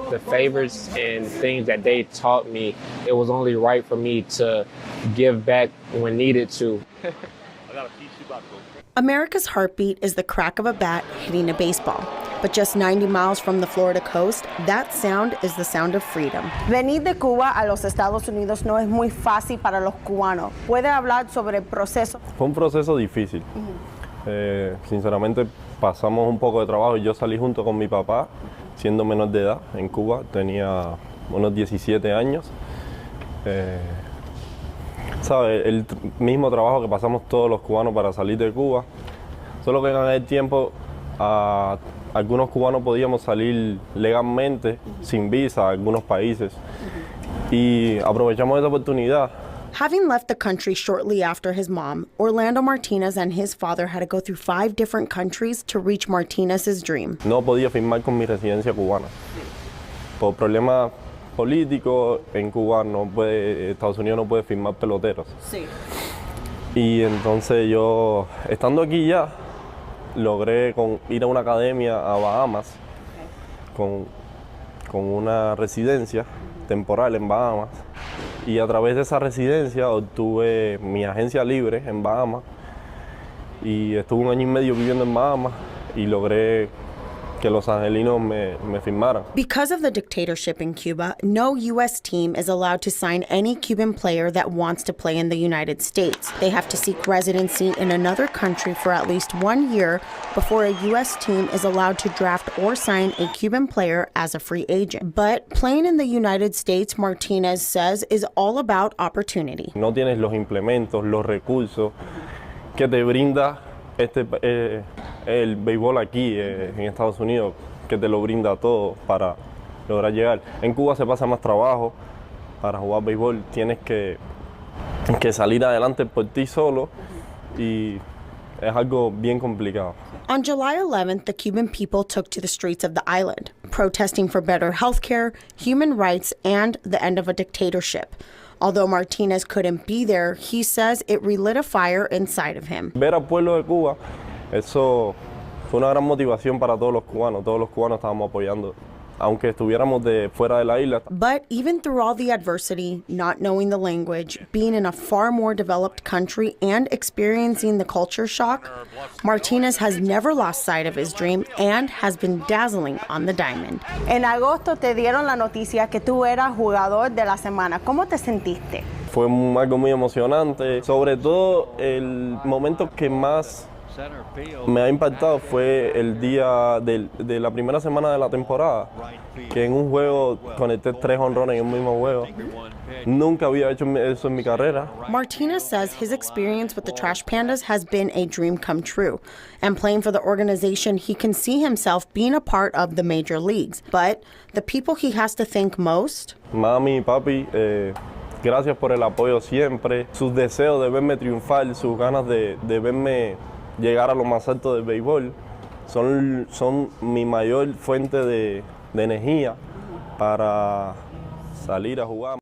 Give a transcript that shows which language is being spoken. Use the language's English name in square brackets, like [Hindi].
[English] The favors and things that they taught me, it was only right for me to give back when needed to. America's heartbeat is the crack of a bat hitting a baseball. But just 90 miles from the Florida coast, that sound is the sound of freedom. [Spanish] Venir de Cuba a los Estados Unidos no es muy fácil para los cubanos. ¿Puede hablar sobre el proceso? Fue un proceso difícil. Sinceramente pasamos un poco de trabajo. Yo salí junto con mi papá, siendo menor de edad en Cuba. Tenía unos 17 años. ¿Sabe? El mismo trabajo que pasamos todos los cubanos para salir de Cuba, solo que en el tiempo algunos cubanos podíamos salir legalmente, sin visa, a algunos países. Y aprovechamos esa oportunidad. [English] Having left the country shortly after his mom, Orlando Martinez and his father had to go through 5 different countries to reach Martinez's dream. [Spanish] No podía firmar con mi residencia cubana. Por problemas políticos, en Cuba Estados Unidos no puede firmar peloteros. Sí. Y entonces yo, estando aquí ya, logré ir a una academia a Bahamas con una residencia temporal en Bahamas. Y a través de esa residencia obtuve mi agencia libre en Bahamas. Y estuve 1 año y medio viviendo en Bahamas y logré que los angelinos me firmaran. [English] Because of the dictatorship in Cuba, no U.S. team is allowed to sign any Cuban player that wants to play in the United States. They have to seek residency in another country for at least 1 year before a U.S. team is allowed to draft or sign a Cuban player as a free agent. But playing in the United States, Martinez says, is all about opportunity. [Spanish] No tienes los implementos, los recursos que te brinda el béisbol aquí en Estados Unidos, que te lo brinda todo para lograr llegar. En Cuba se pasa más trabajo. Para jugar béisbol tienes que salir adelante por ti solo y es algo bien complicado. [English] On July 11th, the Cuban people took to the streets of the island, protesting for better health care, human rights, and the end of a dictatorship. Although Martinez couldn't be there, he says it relit a fire inside of him. [Spanish] Ver al pueblo de Cuba, eso fue una gran motivación para todos los cubanos. Todos los cubanos estábamos apoyando, aunque estuviéramos fuera de la isla. [English] But even through all the adversity, not knowing the language, being in a far more developed country, and experiencing the culture shock, Martinez has never lost sight of his dream and has been dazzling on the diamond. [Spanish] En agosto te dieron la noticia que tú eras jugador de la semana. ¿Cómo te sentiste? Fue algo muy emocionante. Sobre todo, el momento que más me ha impactado fue el día de la primera semana de la temporada, que en un juego conecté 3 honrones en un mismo juego. Nunca había hecho eso en mi carrera. [English] Martinez says his experience with the Trash Pandas has been a dream come true. And playing for the organization, he can see himself being a part of the major leagues. But the people he has to thank most? [Spanish] Mami, papi, gracias por el apoyo siempre. Sus deseos de verme triunfar, sus ganas de verme llegar a lo más alto del béisbol son mi mayor fuente de energía para salir a jugar.